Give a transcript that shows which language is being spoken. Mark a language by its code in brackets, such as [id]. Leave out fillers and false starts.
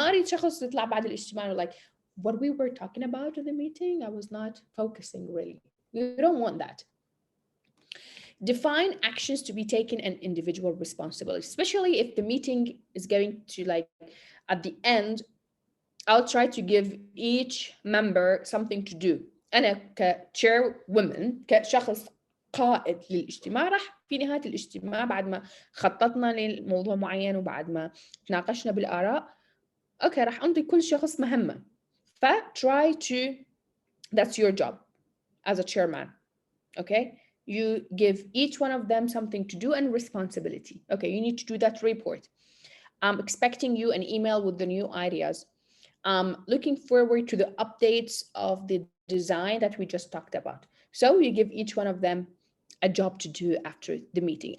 [ar] ما أريد شخص يطلع بعد الاجتماع [en] like what we were talking about in the meeting, I was not focusing really. We don't want that. Define actions to be taken and individual responsibility, especially if the meeting is going to like at the end, I'll try to give each member something to do. [ar] أنا كchairwoman كشخص قائد للاجتماع راح في نهاية الاجتماع بعد ما خططنا لموضوع معين وبعد ما تناقشنا بالآراء أوكي راح أنطي كل شخص مهمة [en] try to that's your job as a chairman. Okay, you give each one of them something to do and responsibility. Okay, you need to do that report. I'm expecting you an email with the new ideas. Looking forward to the updates of the design that we just talked about. So you give each one of them a job to do after the meeting.